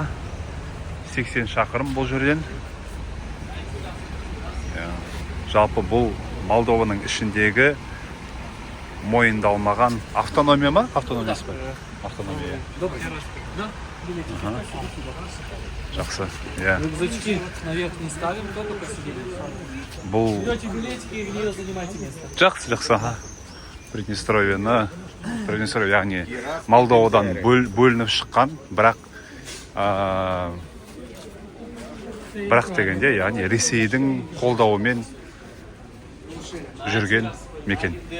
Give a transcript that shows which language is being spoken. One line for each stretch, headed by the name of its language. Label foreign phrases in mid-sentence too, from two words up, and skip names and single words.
Kazakh: 80 шақырым бұл жерден. Жалпы бұл Молдованың ішіндегі мойындалмаған автономия ма? Автономиясы бар. Автономия. Жақсы.
Russian: Рюкзачки наверх не ставим, только посидели.
Kazakh: Бұл
Russian: Берете билетики и в нее занимайте место.
Kazakh: жақсы. Приднестровье, яғни Молдовадан бөлініп шыққан, бірақ дегенде, яғни Ресейдің қолдауымен жүрген мекен.